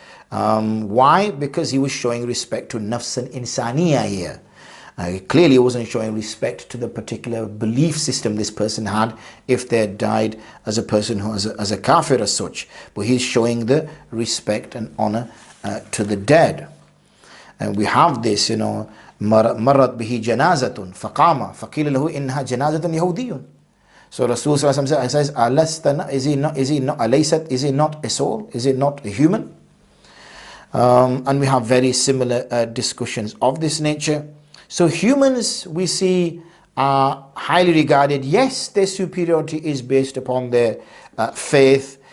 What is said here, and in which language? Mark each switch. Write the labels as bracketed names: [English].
[English] Why? Because he was showing respect to nafs and insaniya here. Clearly he wasn't showing respect to the particular belief system this person had if they had died as a person who as a kāfir as such, but he's showing the respect and honor to the dead. And we have this, [Arabic] مرت به جنازة فقام فقيل له إنها جنازة يهودي. [English] So Rasul says, is he not a soul? Is it not a human? And we have very similar discussions of this nature. So humans, we see, are highly regarded. Yes, their superiority is based upon their faith.